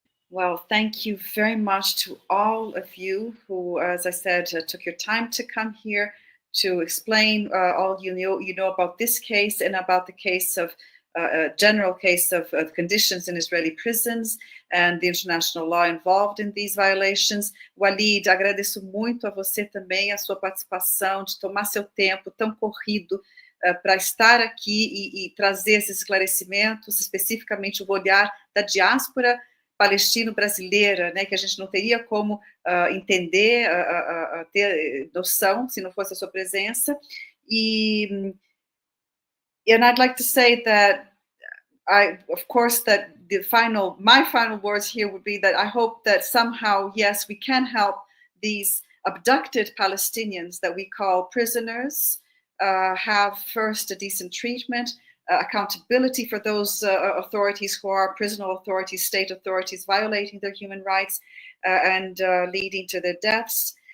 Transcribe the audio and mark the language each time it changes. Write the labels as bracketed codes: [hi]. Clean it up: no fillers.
[en] Well, thank you very much to all of you who, as I said, took your time to come here to explain all you know about this case and about the case of general case of conditions in Israeli prisons and the international law involved in these violations. [pt] Ualid, agradeço muito a você também, a sua participação, de tomar seu tempo tão corrido para estar aqui e trazer esses esclarecimentos, especificamente o olhar da diáspora palestino-brasileira, né, que a gente não teria como entender, ter noção se não fosse a sua presença. [en] And I'd like to say that of course, that my final words here would be that I hope that somehow, yes, we can help these abducted Palestinians that we call prisoners have first a decent treatment, accountability for those authorities who are prison authorities, state authorities violating their human rights and leading to their deaths.